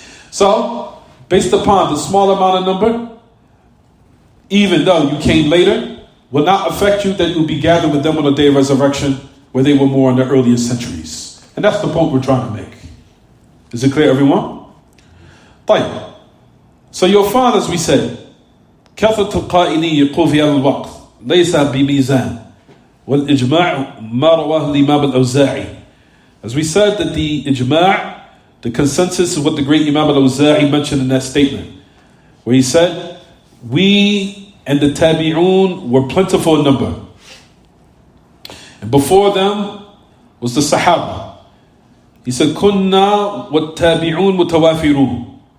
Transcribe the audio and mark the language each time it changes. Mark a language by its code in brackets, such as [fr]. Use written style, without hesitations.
[en] So, based upon the small amount of number, even though you came later, will not affect you that you'll be gathered with them on the day of resurrection, where they were more in the earlier centuries. And that's the point we're trying to make. Is it clear, everyone? [ar] طيب. [en] So you'll find, as we said, [ar] كثرة القائلين يقول في هذا الوقت ليس بميزان والإجماع ما رواه الإمام الأوزاعي. [en] As we said, that the ijma', the consensus, is what the great Imam al-Awza'i mentioned in that statement, where he said, we and the tabi'un were plentiful in number. And before them was the Sahaba. He said, [ar] Kunna wa tabi'un mutawafirun.